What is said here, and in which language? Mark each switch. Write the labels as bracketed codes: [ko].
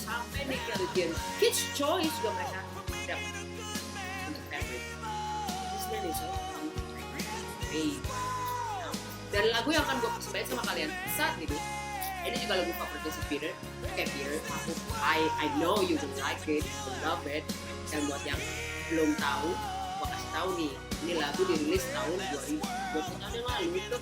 [id] Sampai Nickelodeon Kids Choice juga mereka dapat untuk everything. [en] This man is so amazing. [id] Dan lagu yang akan gue persembahin sama kalian saat ini juga lagu favoritnya si Peter. [en] Okay, Peter, I know you will like it, you will love it. [id] Dan buat yang belum tahu, gue kasih tahu nih, ini lagu dirilis tahun 2020 tahun yang lalu.